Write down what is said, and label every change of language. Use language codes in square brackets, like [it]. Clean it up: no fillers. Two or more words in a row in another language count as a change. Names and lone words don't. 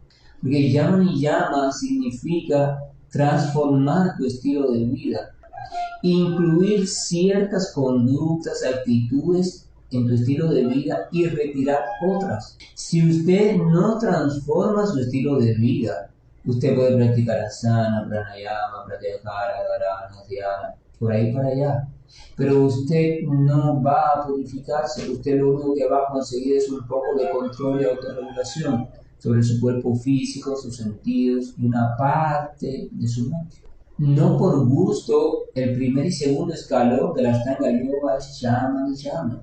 [es] Porque Yama Niyama significa transformar tu estilo de vida, incluir ciertas conductas, actitudes en tu estilo de vida y retirar otras. Si usted no transforma su estilo de vida, usted puede practicar asana, pranayama, pratyahara, dharana, dhyana, por ahí para allá. Pero usted no va a purificarse, usted lo único que va a conseguir es un poco de control y autorregulación sobre su cuerpo físico, sus sentidos y una parte de su mente. No por gusto, el primer y segundo escalón de la Ashtanga Yoga es Yama Niyama.